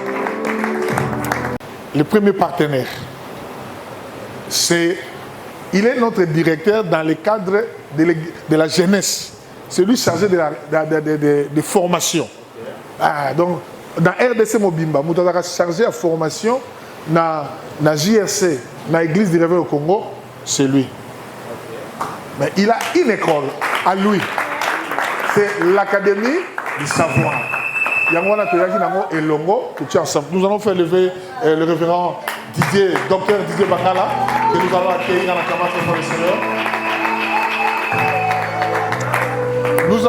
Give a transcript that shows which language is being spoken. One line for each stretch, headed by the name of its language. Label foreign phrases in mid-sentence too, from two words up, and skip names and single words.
French: Le premier partenaire, il est notre directeur dans le cadre de la jeunesse. C'est lui chargé de formation. Ah, donc, dans RDC Mobimba, nous avons chargé la formation na JRC, na Église du Réveil au Congo, c'est lui. Mais il a une école à lui. C'est l'Académie du Savoir. Nous allons faire lever le révérend Didier, docteur Didier Bangala, que nous allons accueillir en acclamation pour le Seigneur.